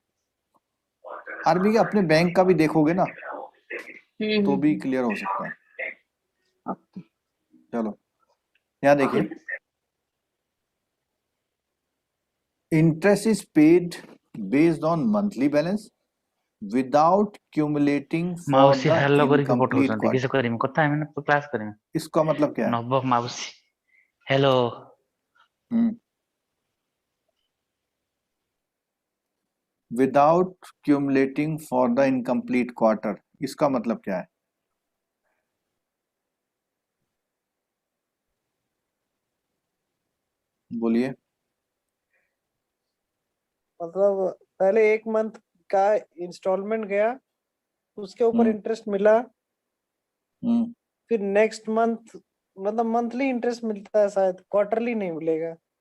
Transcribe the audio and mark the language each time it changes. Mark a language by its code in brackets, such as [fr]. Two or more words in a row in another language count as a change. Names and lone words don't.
[hi] आरबीआई अपने बैंक का भी देखोगे ना तो भी क्लियर हो सकता है। चलो यहाँ देखिए, [en] interest is paid based on monthly balance without accumulating for [or] ମାଉସୀ [en] the [or] hello କରିକି [en] incomplete [or] ପଠଉଛନ୍ତି କିସ [en] quarter। [or] କରିମି କଥା ହେମି ନା କ୍ଲାସ୍ କରିମି [hi] इसका मतलब क्या है? [or] ନବ ମାଉସୀ hello [en] Without accumulating for the incomplete quarter, [hi] इसका मतलब क्या है? बोलिए। मतलब पहले एक मंथ का इंस्टॉलमेंट गया, उसके ऊपर इंटरेस्ट मिला, फिर [en] next month [hi] मतलब [en] monthly interest [hi] मिलता है, शायद क्वार्टरली नहीं मिलेगा।